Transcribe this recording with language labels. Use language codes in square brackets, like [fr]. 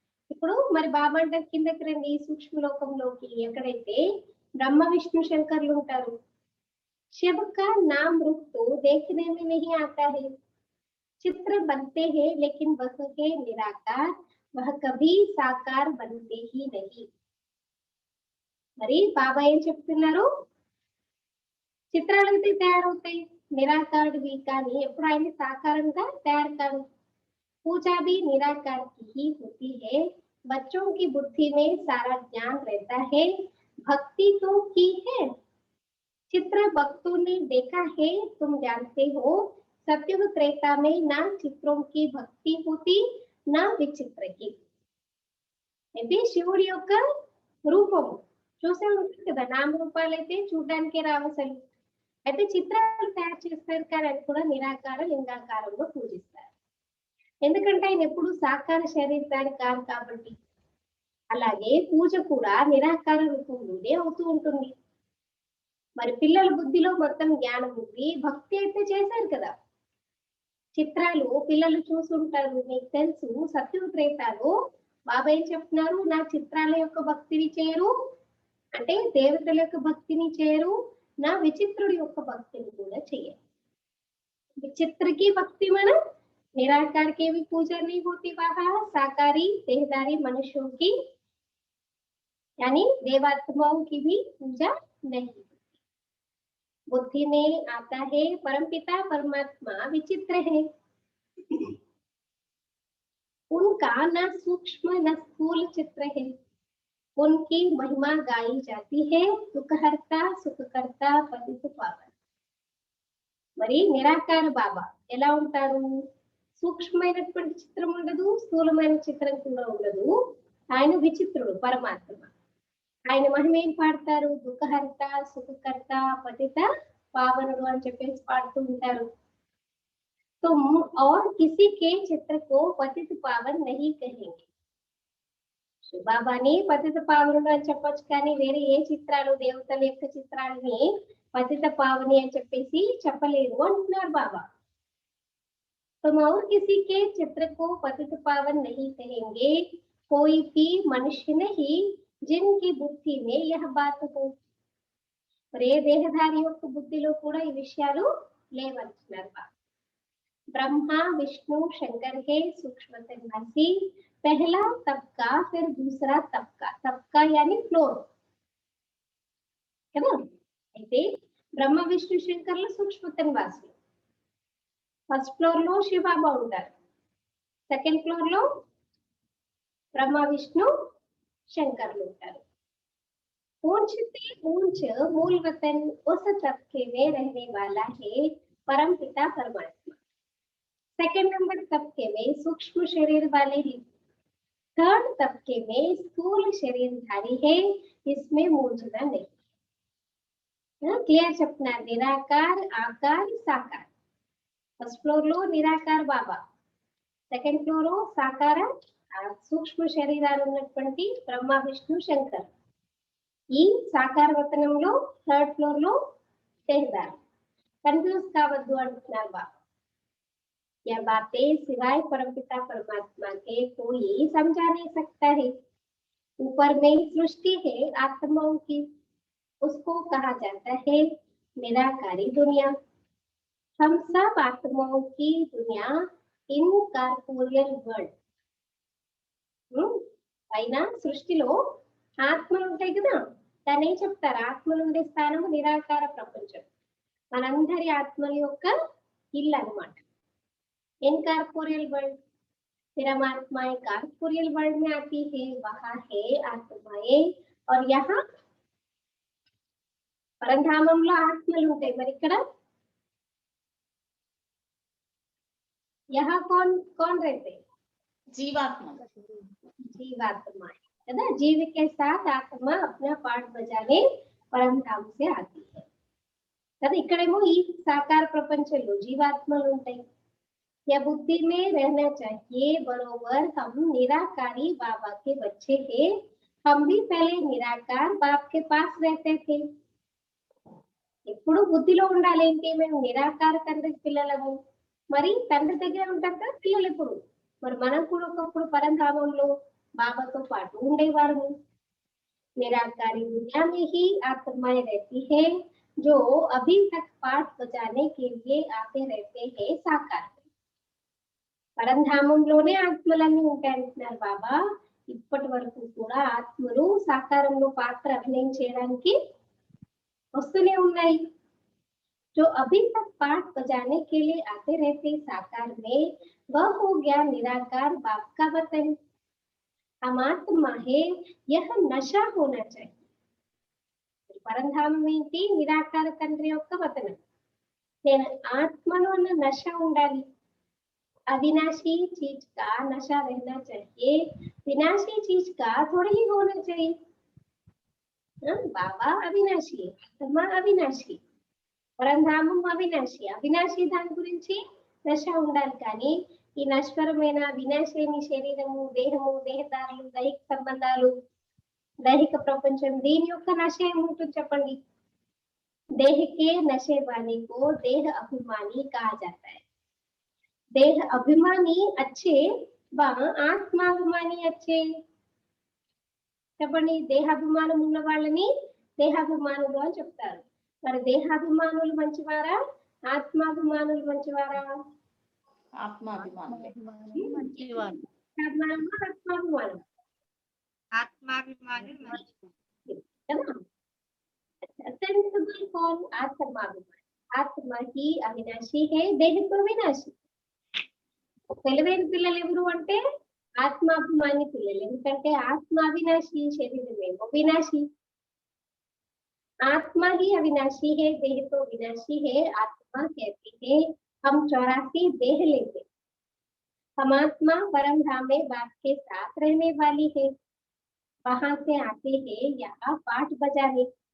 [te] ఇప్పుడు మరి బాబా అంటారు కిందకి రండి సూక్ష్మ లోకంలోకి, ఎక్కడైతే బ్రహ్మ విష్ణు శంకర్లు ఉంటారు. [hi] शिव का नाम रूप तो देखने में नहीं आता है. चित्र बनते हैं लेकिन वह है निराकार, वह कभी साकार बनते ही नहीं. [te] మరి బాబా ఏం చెప్తున్నారు? చిత్రాలు అయితే తయారవుతాయి నిరాకారుడివి, కానీ ఎప్పుడు ఆయన సాకారంగా తయారు కాదు. [hi] पूजा भी निराकार की ही होती है. बच्चों की बुद्धि में सारा ज्ञान रहता है. भक्ति तो की है. चित्र भक्तों ने देखा है. तुम जानते हो सत्युग त्रेता में ना चित्रों की भक्ति होती ना विचित्र की. [te] అయితే శివుడి యొక్క రూపము చూసే ఉంటుంది కదా, నామ రూపాలు అయితే చూడడానికి రావసలు. అయితే చిత్రాలు తయారు చేస్తారు కానీ అది కూడా నిరాకార లింగాకారంలో పూజిస్తారు. ఎందుకంటే ఆయన ఎప్పుడు సాకార శరీరాన్ని కాదు కాబట్టి. అలాగే పూజ కూడా నిరాకార రూపంలోనే అవుతూ ఉంటుంది. మరి పిల్లల బుద్ధిలో మొత్తం జ్ఞానం ఉంది, భక్తి అయితే చేశారు కదా. చిత్రాలు పిల్లలు చూసుంటారు, మీకు తెలుసు. సత్యత్రేతాలు బాబా ఏం చెప్తున్నారు, నా చిత్రాల యొక్క భక్తిని చేయరు అంటే దేవతల యొక్క భక్తిని చేయరు, నా విచిత్రుడి యొక్క భక్తిని కూడా చేయరు. [hi] विचित्र की भक्ति माना निराकार की भी पूजा नहीं होती वहां, साकारी देहधारी मनुष्यों की यानी देवात्माओं की भी पूजा नहीं होती। बुद्धि में आता है परमपिता परमात्मा विचित्र है, उनका न सूक्ष्म न स्थूल चित्र है, उनकी महिमा गाई जाती है, दुखहर्ता सुखकर्ता पतित पावन। [te] మరి నిరాకార బాబా ఎలా ఉంటారు, సూక్ష్మమైనటువంటి చిత్రం ఉండదు, స్థూలమైన చిత్రం కూడా ఉండదు. ఆయన విచిత్రుడు పరమాత్మ. ఆయన మహిమ ఏం పాడతారు, దుఃఖహర్త సుఖకర్త పతిత పావనుడు అని చెప్పేసి పాడుతూ ఉంటారు. [hi] तुम और किसी के चित्र को पतित पावन नहीं कहेंगे. [te] బాబాని పతిత పావనుడు అని చెప్పొచ్చు, కానీ వేరే ఏ చిత్రాలు దేవతల యొక్క చిత్రాలని [hi] पतित पावनी [te] అని చెప్పేసి చెప్పలేరు అంటున్నారు బాబా. [hi] तुम और किसी के चित्र को पतित पावन नहीं कहेंगे, कोई भी मनुष्य नहीं जिनकी बुद्धि में यह बात हो. [te] మరి ఏ దేహధారి యొక్క బుద్ధిలో కూడా ఈ విషయాలు లేవంటున్నారు బాబా. [hi] ब्रह्मा विष्णु शंकर है सूक्ष्म तन्वासी, पहला तबका फिर दूसरा तबका, तबका यानी फ्लोर కదా. [te] అయితే బ్రహ్మ విష్ణు శంకర్లు సూక్ష్మ తన్వాసులు. ఫస్ట్ ఫ్లోర్ లో శివబాబా ఉంటారు, సెకండ్ ఫ్లోర్ లో బ్రహ్మ విష్ణు శంకర్లు ఉంటారు. [hi] ऊंच से ऊंच मूल वतन उस तबके में रहने वाला है परम पिता परमात्मा. सेकंड नंबर तबके में सूक्ष्म शरीर वाले हैं, थर्ड तबके में स्थूल शरीरधारी है, इसमें मूंझना नहीं. [te] క్లియర్ చెప్తున్నారు, నిరాకార్ ఆకార్ సాకార్. ఫస్ట్ ఫ్లోర్ లో నిరాకార్ బాబా, సెకండ్ ఫ్లోర్ లో సాకార సూక్ష్మ శరీరాలు ఉన్నటువంటి బ్రహ్మ విష్ణు శంకర్. ఈ సాకార వతనంలో థర్డ్ ఫ్లోర్ లో దేహదారు. కన్ఫ్యూజ్ కావద్దు అంటున్నారు బాబా. [hi] यह बातें सिवाय परमपिता परमात्मा के कोई समझा नहीं सकता है. ऊपर में सृष्टि है आत्माओं की, उसको कहा जाता है निराकारी दुनिया. हम सब आत्माओं की दुनिया इनकॉर्पोरियल वर्ल्ड. [te] పైన సృష్టిలో ఆత్మలు ఉంటాయి కదా, దాన్ని ఏం చెప్తారు, ఆత్మలు ఉండే స్థానం నిరాకార ప్రపంచం, మనందరి ఆత్మల యొక్క ఇల్లు అన్నమాట. [hi] इनकॉर्पोरियल वर्ल्ड, फिर हम आत्माएं कॉर्पोरियल वर्ल्ड में आती है, वहां है आत्माएं, और यहाँ [te] పరంధామంలో ఆత్మలు ఉంటాయి. మరి ఇక్కడ [hi] यहाँ कौन कौन रहते हैं, जीवात्मा. जीवात्मा है ना. जीव के साथ आत्मा अपना पार्ट बजाने పరంధాम से आती है కదా. [te] ఇక్కడేమో ఈ సాకార ప్రపంచంలో జీవాత్మలు ఉంటాయి. [hi] या बुद्धि में रहना चाहिए, बरोबर हम निराकारी बाबा के बच्चे हैं, हम भी पहले निराकार बाप के पास रहते थे. [te] ఎప్పుడు బుద్ధిలో ఉండాలి ఏంటి, మేము నిరాకార తండ్రి పిల్లలము, మరి తండ్రి దగ్గర ఉంటారు కదా పిల్లలు ఎప్పుడు. మరి మనం కూడా ఒకప్పుడు పరంధామంలో బాబాతో పాటు ఉండేవారు. [hi] निराकारी दुनिया में ही आत्माएं रहती है, जो अभी तक पाठ बजाने के लिए आते रहते हैं साकार. [te] పరంధామంలోనే ఆత్మలన్నీ ఉంటాయంటున్నారు బాబా. ఇప్పటి వరకు కూడా ఆత్మలు సాకారంలో పాత్ర అభినయం చేయడానికి వస్తూనే ఉన్నాయి. [hi] जो अभी तक पाठ बजाने के लिए आते रहते साकार में, वह हो गया निराकार बाप का वतन. हम आत्मा है, यह नशा होना चाहिए. [te] పరంధామం ఏంటి, నిరాకార తండ్రి యొక్క వతనం. నేను ఆత్మలో ఉన్న నశ ఉండాలి. [hi] अविनाशी चीज का नशा रहना चाहिए, विनाशी चीज का थोड़ा ही होना चाहिए. बाबा अविनाशी, आत्मा अविनाशी, [te] పరంధామం అవినాశి. అవినాశి దాని గురించి నశ ఉండాలి, కానీ ఈ నశ్వరమైన వినాశైన శరీరము, దేహము, దేహదారులు, దైహిక సంబంధాలు, దైహిక ప్రపంచం, దీని యొక్క నశ ఏముంటుంది చెప్పండి. [hi] देह के नशे वाले को देह अभिमानी कहा जाता है. దేహ అభిమాని అచ్చే వా ఆత్మాభిమాని అచ్చే. [te] చెప్పండి, దేహాభిమానం ఉన్న వాళ్ళని దేహాభిమానులు అని చెప్తారు. మరి దేహాభిమానులు మంచివారా, ఆత్మాభిమానులు మంచివారా? ఆత్మాభిమానులే. మంచివారు. ఆత్మాభిమానమా, ఆత్మాభిమానం? ఆత్మాభిమాని మంచిది. [hi] కదా. सेंसिबल कौन? आत्माभिमान. आत्मा ही अविनाशी है, देह तो विनाशी. [te] తెలివైన పిల్లలు ఎవరు అంటే ఆత్మాభిమాని పిల్లలు. ఎందుకంటే ఆత్మ అవినాశి, శరీరమేమో వినాశి. [hi] आत्मा ही अविनाशी है, देह तो विनाशी है. आत्मा कहती है हम 84 देह लेते, हम आत्मा परम धाम में बाप के साथ रहने वाली है, वहां से आते हैं यहाँ पाठ बजाने.